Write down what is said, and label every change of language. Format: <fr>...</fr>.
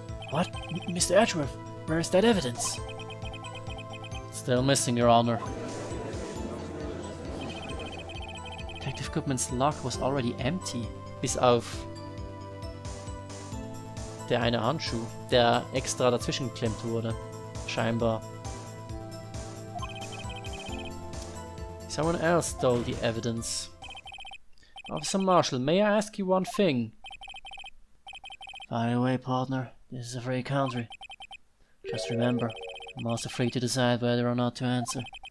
<en>What? Mr. Edgeworth, where is that evidence? Still missing, Your Honor. Detective Goodmans lock was already empty.</en> <de>Bis auf der eine Handschuh, der extra dazwischen geklemmt wurde. Scheinbar.</de> <en>Someone else stole the evidence. Officer Marshall, may I ask you one thing? Fire away, partner. This is a free country. Just remember, I'm also free to decide whether or not to answer.</en>